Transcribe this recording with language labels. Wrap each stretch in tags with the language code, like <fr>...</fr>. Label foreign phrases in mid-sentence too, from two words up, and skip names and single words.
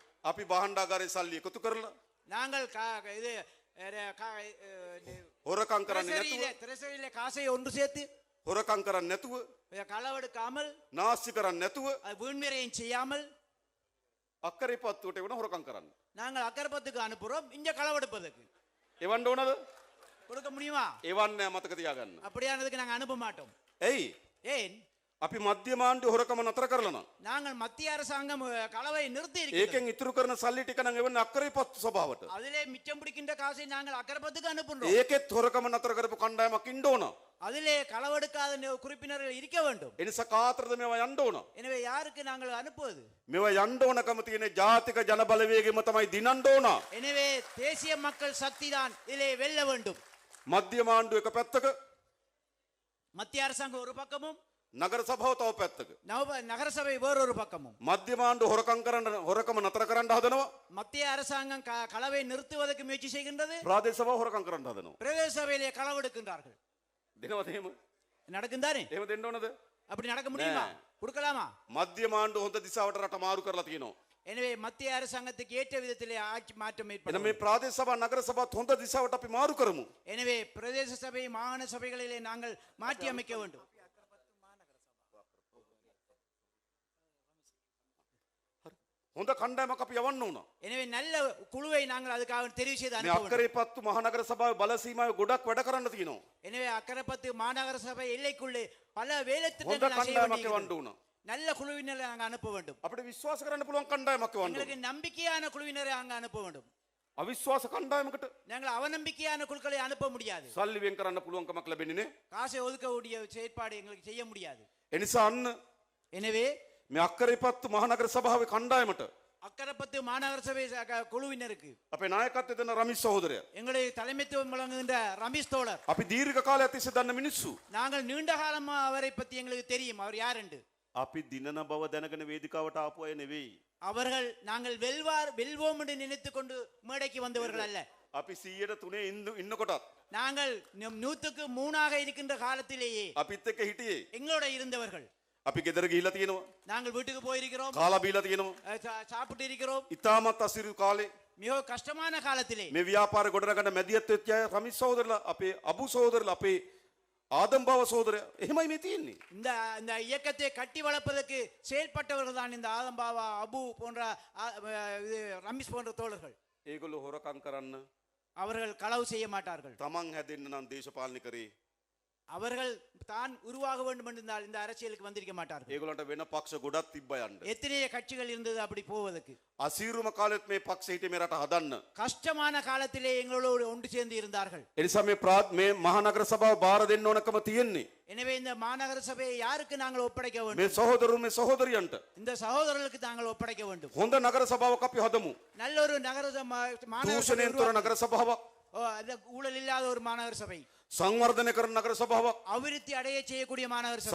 <si>අපි බහණ්ඩාගාරයේ සල්ලி එකතු කරලා</si> <ta>நாங்கள் இது</ta> <si>හොරකම් කරන්නේ නැතුව</si> <ta>திரைசரியில காசை ஒன்று சேர்த்து</ta> <si>හොරකම් කරන්නේ නැතුව</si> <ta>களவெடுக்காமல்</ta> <si>නාස්ති කරන්නේ නැතුව</si> <ta>அது வீண்விரையும் செய்யாமல்</ta> <si>අක්කරේපත්තුවට එවන හොරකම් කරන්න.</si> <ta>நாங்கள் அக்கரைப்பத்துக்கு அனுப்புறோம். இங்க களவெடுப்பதற்கு</ta> <si>එවන්න ඕනද?</si> <ta>கொடுக்க முடியுமா?</ta> <si>එවන්නේ නැහැ මතක තියාගන්න.</si> <ta>அப்படியானதுக்கு நாங்க அனுப்ப மாட்டோம்.</ta> <si>ඇයි?</si> <ta>ஏன்?</ta> <si>අපි මධ්‍යම ආණ්ඩුව හොරකම නතර කරලා නම්</si> <ta>நாங்கள் மத்திய அரசாங்கம் களவை நிறுத்தி இருக்கிறோம்.</ta> <si>ඒකෙන් ඉතුරු කරන සල්ලි ටික නම් එවන්නේ අක්කරේපත්තු සභාවට.</si> <ta>அதிலே மிச்சம் பிடிக்கின்ற காசை நாங்கள் அக்கரைப்பத்துக்கு அனுப்புறோம்.</ta> <si>ඒකෙත් හොරකම නතර කරපු කණ්ඩායමක් ඉන්න ඕන.</si> <ta>அதிலே களவெடுக்காத குறிப்பினர்கள் இருக்க வேண்டும்.</ta> <si>එනිසා කාතරද මේවා යන්න ඕන?</si> <ta>எனவே யாருக்கு நாங்கள் அனுப்புவது?</ta> <si>මේවා යන්න ඕනකම තියෙන ජාතික ජන බලවේගෙම තමයි දිනන්න ඕන.</si> <ta>எனவே தேசிய மக்கள் சக்தி தான் இதிலே வெல்ல வேண்டும்.</ta> <si>මධ්‍යම ආණ්ඩුව එක පැත්තක,</si> <ta>மத்திய அரசாங்கம் ஒரு பக்கமும்</ta> <si>නගර සභාව තව පැත්තක.</si> <ta>நகரசபை வேறொரு பக்கமும்.</ta> <si>මධ්‍යම ආණ්ඩුව හොරකම නතර කරන්න හදනවා.</si> <ta>மத்திய அரசாங்கம் களவை நிறுத்துவதற்கு முயற்சி செய்கின்றது.</ta> <si>ප්‍රාදේශ සභාව හොරකම් කරන්න හදනවා.</si> <ta>பிரதேச சபையிலே களவெடுக்கின்றார்கள்.</ta> <si>දෙනවද එහෙම?</si> <ta>நடக்கும் தானே?</ta> <si>එහෙම දෙන්න ඕනද?</si> <ta>அப்படி நடக்க முடியுமா? கொடுக்கலாமா?</ta> <si>මධ්‍යම ආණ්ඩුව හොඳ දිශාවට රට මාරු කරලා තියෙනවා.</si> <ta>எனவே மத்திய அரசாங்கத்துக்கு ஏற்ற விதத்திலே ஆட்சி மாற்றம்</ta> <si>එහෙනම්</si> <ta>ஏற்படும்.</ta> <si>මේ ප්‍රාදේශ සභා නගර සභාවත් හොඳ දිශාවට අපි මාරු කරමු.</si> <ta>எனவே பிரதேச சபை மாகாண சபைகளிலே நாங்கள் மாற்றி அமைக்க வேண்டும்.</ta> <si>හොඳ කණ්ඩායමක් අපි යවන්න ඕන.</si> <ta>எனவே நல்ல குழுவை நாங்கள் அதுக்காக தெரிவு செய்து</ta> <si>මේ</si> <ta>அனுப்ப வேண்டும்.</ta> <si>අක්කරේපත්තු මහනගර සභාවේ බල සීමාවේ ගොඩක් වැඩ කරන්න තියෙනවා.</si> <ta>எனவே அக்கரைப்பத்து மாநகர சபை எல்லைக்குள்ளே பல வேலை</ta> <si>හොඳ</si> <ta>திட்டங்கள் செய்ய</ta> <si>කණ්ඩායමක්</si> <ta>வேண்டியிருக்கிறது.</ta> <si>යවන්න ඕන.</si> <ta>நல்ல குழுவினரை நாங்கள் அனுப்ப வேண்டும்.</ta> <si>අපිට විශ්වාස කරන්න පුළුවන් කණ්ඩායමක් යවන්න</si> <ta>எங்களுக்கு</ta> <si>ඕන.</si> <ta>நம்பிக்கையான குழுவினரை அங்க அனுப்ப வேண்டும்.</ta> <si>අවිශ්වාස කණ්ඩායමකට</si> <ta>நாங்கள் அவநம்பிக்கையான குழுக்களை அனுப்ப முடியாது.</ta> <si>සල්ලි වෙන් කරන්න පුළුවන්කමක් ලැබෙන්නේ නේ.</si> <ta>காசை ஒதுக்கக்கூடிய செயற்பாடு எங்களுக்கு செய்ய முடியாது.</ta> <si>එනිසා අන්න</si> <ta>எனவே</ta> <si>මේ අක්කරේපත්තු මහනගර සභාවේ කණ්ඩායමට</si> <ta>அக்கரைப்பத்து மாநகர சபை குழுவினருக்கு</ta> <si>අපේ නායකත්වය දෙන රමිස් සහෝදරයා,</si> <ta>எங்களை தலைமைத்துவம் வழங்குகின்ற ரமேஷ் தோழர்,</ta> <si>අපි දීර්ඝ කාලයක් තිස්සේ දන්න මිනිස්සු,</si> <ta>நாங்கள் நீண்ட காலமா அவரை பத்தி எங்களுக்கு தெரியும். அவர் யார் என்று.</ta> <si>අපි දිනන බව දැනගෙන වේදිකාවට ආපු අය නෙවෙයි.</si> <ta>அவர்கள் நாங்கள் வெல்வோம் என்று நினைத்துக் கொண்டு மேடைக்கு வந்தவர்கள் அல்ல.</ta> <si>අපි 103 ඉන්නකොටත්</si> <ta>நாங்கள் 103 இருக்கின்ற காலத்திலேயே</ta> <si>අපිත් එක්ක හිටියේ.</si> <ta>எங்களோட இருந்தவர்கள்.</ta> <si>අපි ගෙදර ගිහිල්ලා තියෙනවා.</si> <ta>நாங்கள் வீட்டுக்கு போயிருக்கிறோம்,</ta> <si>කාලා බීලා තියෙනවා.</si> <ta>சாப்பிட்டு இருக்கிறோம்.</ta> <si>ඉතාමත් අසිරු කාලේ</si> <ta>மிக கஷ்டமான காலத்திலே</ta> <si>මේ ව්‍යාපාර ගොඩනගන්න මැදිහත් වෙච්ච අය රමිස් සහෝදරලා, අපේ අබු සහෝදරලා, අපේ ආදම් බව සහෝදරයා, එහෙමයි මේ තියෙන්නේ.</si> <ta>இந்த இந்த இயக்கத்தை கட்டி வளர்ப்பதற்கு செயல்பட்டவர்கள் தான் இந்த ஆதம்பாவா, அபு போன்ற ரமேஷ் போன்ற தோழர்கள்.</ta> <si>ඒගොල්ලෝ හොරකම් කරන්න</si> <ta>அவர்கள் களவு செய்ய மாட்டார்கள்.</ta> <si>තමන් හැදෙන්න නම් දේශපාලනය කරේ.</si> <ta>அவர்கள் தான் உருவாக வேண்டும் என்றால் இந்த அரசியலுக்கு வந்திருக்க மாட்டார்கள்.</ta> <si>ඒගොල්ලන්ට වෙන පක්ෂ ගොඩක් තිබ්බ යන්න.</si> <ta>எத்தனைய கட்சிகள் இருந்தது அப்படி போவதற்கு.</ta> <si>අසීරුම කාලෙත් මේ පක්ෂ හිටියේ මේ රට හදන්න.</si> <ta>கஷ்டமான காலத்திலே எங்களோடு ஒன்று சேர்ந்து இருந்தார்கள்.</ta> <si>එනිසා මේ මහනගර සභාව බාර දෙන්න ඕනකම තියෙන්නේ</si> <ta>எனவே இந்த மாநகர சபையை யாருக்கு நாங்கள் ஒப்படைக்க வேண்டும்?</ta> <si>මේ සහෝදරුන් මේ සහෝදරියන්ට.</si> <ta>இந்த சகோதரர்களுக்கு நாங்கள் ஒப்படைக்க வேண்டும்.</ta> <si>හොඳ නගර සභාවක් අපි හදමු.</si> <ta>நல்ல ஒரு நகர மாநகர</ta> <si>දූෂණයෙන් තොර නගර සභාවක්,</si> <ta>ஊழல் இல்லாத ஒரு மாநகர சபை,</ta> <si>සංවර්ධනය කරන නගර සභාවක්,</si> <ta>அபிவிருத்தி அடைய செய்யக்கூடிய மாநகர சபை,</ta>